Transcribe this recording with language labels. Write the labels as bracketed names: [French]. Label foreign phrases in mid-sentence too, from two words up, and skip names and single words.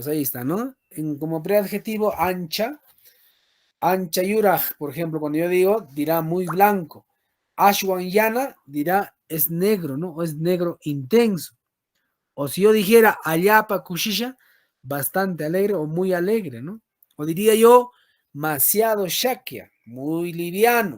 [Spanish] Ahí está, ¿no? Como preadjetivo, ancha. [Quechua] Ancha yuraj, [Spanish] por ejemplo, cuando yo digo, dirá muy blanco. [Quechua] Ashwan yana [Spanish] dirá es negro, ¿no? O es negro intenso. O si yo dijera [Quechua] Ayapa Kushisha, [Spanish] bastante alegre o muy alegre, ¿no? O diría yo, demasiado shakia, muy liviano.